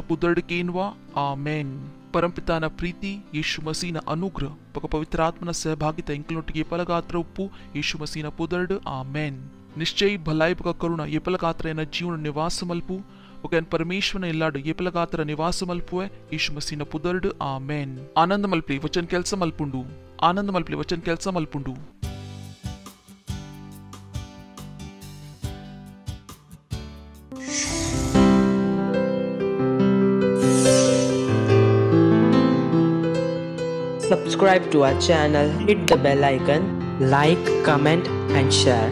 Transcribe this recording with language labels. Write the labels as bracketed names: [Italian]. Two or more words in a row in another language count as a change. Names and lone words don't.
[Tulu] ಪುದರ್ಡ್ ಕೇನ್ವಾ ಆಮೆನ್ ಪರಂಪಿತಾನ ಪ್ರೀತಿ ಯೇಸು ಮಸೀನ ಅನುಗ್ರಹ ಪಕ ಪವಿತ್ರಾತ್ಮನ ಸಹಭಾಗಿತ ಇಂಕಲೊಟ್ಟಿಗೆ ಫಲಗಾತ್ರ ಉಪ್ಪು ಯೇಸು ಮಸೀನ ಪುದರ್ಡ್ ಆಮೆನ್ ನಿಶ್ಚಯ ಭಲಾಯಿ ಪಕ ಕರುಣ ಏಪಲಗಾತ್ರ ಎನ್ನ ಜೀವನ ನಿವಾಸ ಮಲ್ಪು ಒಕೆ ಪರಮೇಶ್ವರನ ಇಲ್ಲಾಡು ಏಪಲಗಾತ್ರ ನಿವಾಸ ಮಲ್ಪುವೆ ಯೇಸು ಮಸೀನ ಪುದರ್ಡ್ ಆಮೆನ್ ಆನಂದ ಮಲ್ಪಿ ವಚನ್ ಕೆಲಸ ಮಲ್ಪುಂಡು [English] Subscribe to our channel, hit the bell icon, like, comment and share.